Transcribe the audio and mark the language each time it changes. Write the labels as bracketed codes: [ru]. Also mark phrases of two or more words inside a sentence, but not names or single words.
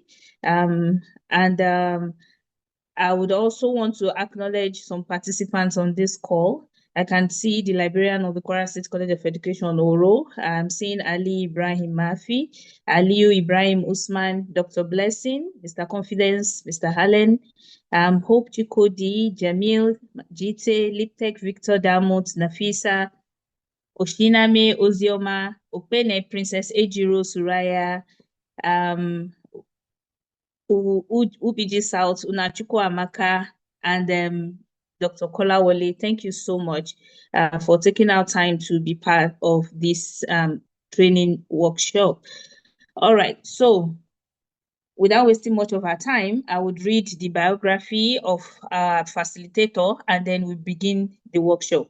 [en] And I would also want to acknowledge some participants on this call. I can see the librarian of the Kwara State College of Education, Oro. I'm seeing Ali Ibrahim Mafi, Aliu Ibrahim Usman, Dr. Blessing, Mr. Confidence, Mr. Hallen, Hope Chikodi, Jamil, Jite, Liptek, Victor Damut, Nafisa, Oshiname, Ozioma, Opene, Princess Ejiro, Suraya, UBG South, Unachukwu Amaka, and Dr. Kolawole. Thank you so much for taking our time to be part of this training workshop. All right, so without wasting much of our time, I would read the biography of our facilitator and then we begin the workshop.